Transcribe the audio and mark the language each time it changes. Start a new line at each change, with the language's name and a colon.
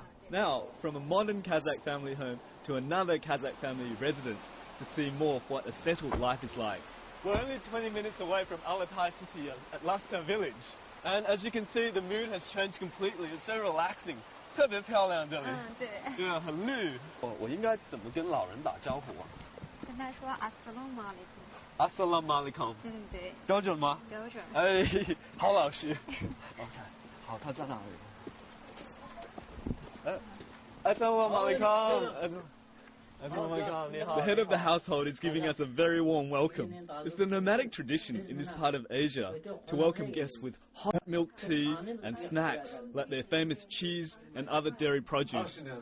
English: Now, from a modern Kazakh family home to another Kazakh family residence to see more of what a settled life is like. We're only 20 minutes away from Alatai city at Lasta village. And as you can see, the mood has changed completely. It's so relaxing.
Chinese: 特别漂亮这里。对。对啊，很绿。我应该怎么跟老人打招呼啊？跟他说 Assalamu alaikum。 Assalamu alaikum。对。标准吗？标准。哎，好老实。OK， 好，他在哪里？ Assalamu alaikum。Assalamu alaikum，你
English: The head of the household is giving us a very warm welcome. It's the nomadic tradition in this part of Asia to welcome guests with hot milk tea and snacks like their famous cheese and other dairy produce.